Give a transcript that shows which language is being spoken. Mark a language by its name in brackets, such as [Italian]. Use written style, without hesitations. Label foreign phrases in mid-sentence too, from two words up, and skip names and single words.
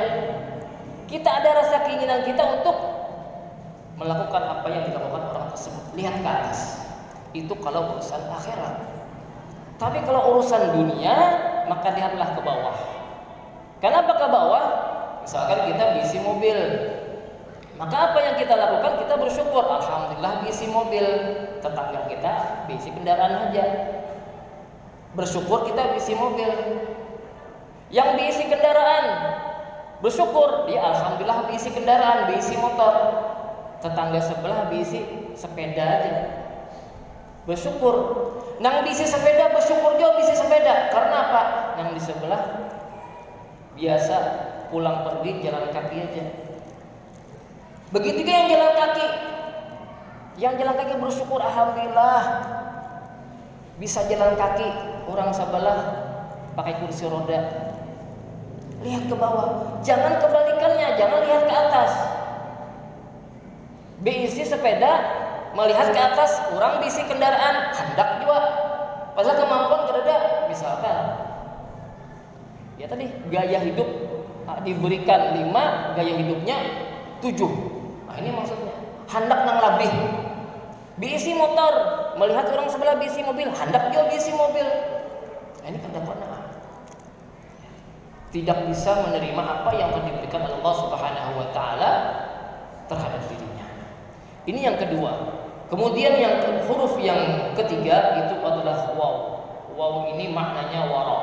[Indonesian] Kita ada rasa keinginan kita untuk melakukan apa yang dilakukan orang tersebut. Lihat ke atas. Itu kalau urusan akhirat. Tapi kalau urusan dunia, maka lihatlah ke bawah. Kenapa ke bawah? Misalkan kita bisi mobil, maka apa yang kita lakukan? Kita bersyukur, alhamdulillah bisi mobil. Tetangga kita bisi kendaraan aja, bersyukur kita bisi mobil. Yang bisi kendaraan bersyukur, dia alhamdulillah bisi kendaraan, bisi motor. Tetangga sebelah bisi sepeda aja, bersyukur. [Banjar] Nang bisi sepeda bersyukur juga bisi sepeda. [Indonesian] Karena apa? Nang di sebelah biasa pulang pergi jalan kaki aja. Begitu juga yang jalan kaki. Yang jalan kaki bersyukur, alhamdulillah bisa jalan kaki. Orang sebelah pakai kursi roda. Lihat ke bawah. Jangan kebalikannya, jangan lihat ke atas. Bisi sepeda melihat ke atas, orang bisi kendaraan hendak juga. Padahal kemampuan gereda, misalkan ya tadi gaya hidup diberikan 5, gaya hidupnya 7. Nah ini maksudnya [Banjar] hendak nang labih. [Indonesian] Bisi motor melihat orang sebelah bisi mobil, hendak juga bisi mobil. Nah ini kadang-kadang tidak bisa menerima apa yang diberikan Allah [Arabic] Subhanahu wa taala [Indonesian] terhadap dirinya. Ini yang kedua. Kemudian yang huruf yang ketiga itu adalah waw. Waw ini maknanya wara.